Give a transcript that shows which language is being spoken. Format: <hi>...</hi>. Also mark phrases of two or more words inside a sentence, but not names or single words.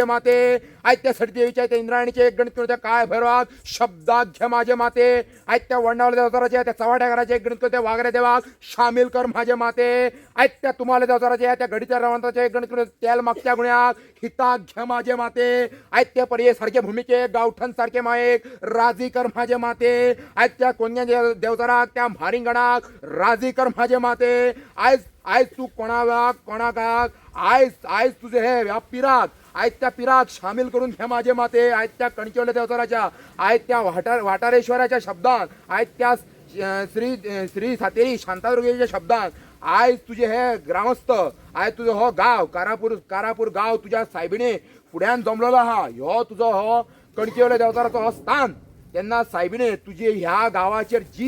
<kok>माते आज त्या सटीदेवीच्या त्या इंद्राणीचे एक गणित करून त्या काय भैरवाक शब्दाक घे माझे माते आज त्या वंडावल्या देवताराचे त्या चवाट्या घराचे एक गणित करून त्या वाघऱ्या देवाक शामील कर माझे माते आज त्या तुम्हाला देवताराचे त्या गडीच्या रवंताचे एक गणित करून तेल मागच्या गुण्याक हिताक घे माझे माते आज त्या पर्ये सारखे भूमिके गावठण सारखे मायेक राजी कर माझे माते आज त्या कोणत्या देवताराक त्या म्हारिंगणाक राजी कर माझे माते आज आज तू कोणाकाक आज तुझे हे ह्या पिराक आज त्या पिराक शामील करून घे माझे माते आज त्या कणकेवल्या देवताराच्या आज त्या वाटारेश्वराच्या शब्दान आज त्या श्री सातेरी शांतादुर्गेच्या शब्दान आज तुझे हे ग्रामस्थ आज तुझो हो गाव कारापूर गाव तुझ्या सायबिणे फुड्यान जमलेलो आहा ह्यो तुझो हो कणकेवल्या देवताराचो हो स्थान तेन्ना सायबिणे तुझे ह्या गावाचेर</kok>